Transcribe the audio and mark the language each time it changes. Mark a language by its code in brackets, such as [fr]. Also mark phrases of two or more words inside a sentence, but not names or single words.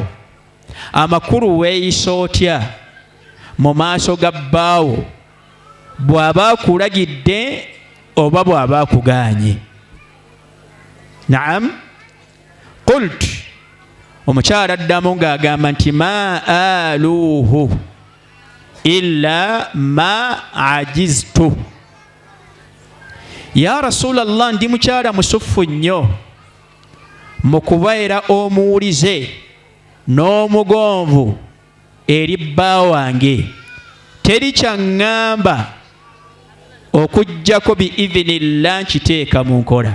[lg] Amakulu weeyisa otya mu maaso ga bbaawo bw'aba akulagidde oba bw'aba akugaanye? Naam. Qult, omukyala addamu ng'agamba nti [ar] ما آلوه إلا ما عجزت. يا رسول الله, [lg] ndi mukyala musuffu nnyo mu kubeera omuwulize n'omugonvu eri bba wange teri kyaŋŋamba okuggyako biidhinillah nkiteeka mu nkola.